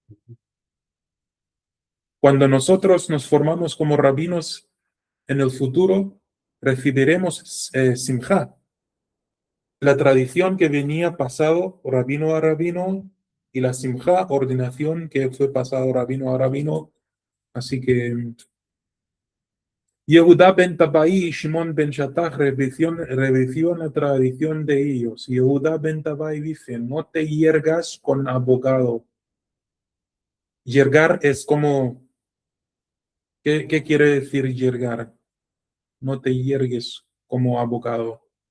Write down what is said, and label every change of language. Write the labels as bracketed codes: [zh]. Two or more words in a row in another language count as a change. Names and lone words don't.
[es] Cuando nosotros nos formamos como rabinos en el futuro, recibiremos simjá, la tradición que venía pasado rabino a rabino y la simjá, ordenación que fue pasado rabino a rabino. Así que Yehuda ben Tabai y Shimon ben Shattach revisió la tradición de ellos. Yehuda ben Tabai dice, no te hiergas con abogado. Yergar es como, ¿qué quiere decir yergar? No te hiergues como abogado.